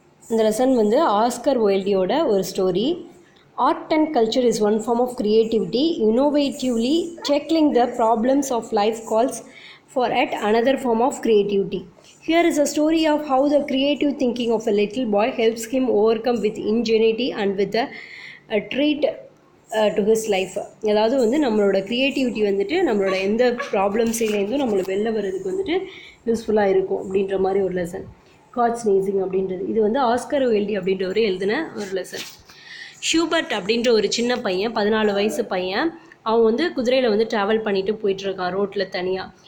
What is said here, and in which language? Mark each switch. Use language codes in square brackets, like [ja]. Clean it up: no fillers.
[ta] இந்த லெசன் வந்து ஆஸ்கர் வைல்டியோட ஒரு story. [en] Art and culture is one form of creativity, innovatively tackling the problems of life calls for yet another form of creativity. Here is a story of how the creative thinking of a little boy helps him overcome with ingenuity and with a treat to his life. [ta] அதாவது வந்து நம்மளோட creativity வந்துட்டு நம்மளோட எந்த ப்ராப்ளம்ஸ்லேருந்தும் நம்மளை வெளில வர்றதுக்கு வந்துட்டு யூஸ்ஃபுல்லாக இருக்கும் அப்படின்ற மாதிரி ஒரு லெசன். காட் ஸ்னீசிங் அப்படின்றது இது வந்து ஆஸ்கர் வைல்டி அப்படின்றவரே எழுதின ஒரு லெசன். ஹியூபர்ட் அப்படின்ற ஒரு சின்ன பையன், 14 வயசு பையன். அவன் வந்து குதிரையில் வந்து ட்ராவல் பண்ணிட்டு போயிட்டுருக்கான் ரோட்டில் தனியாக.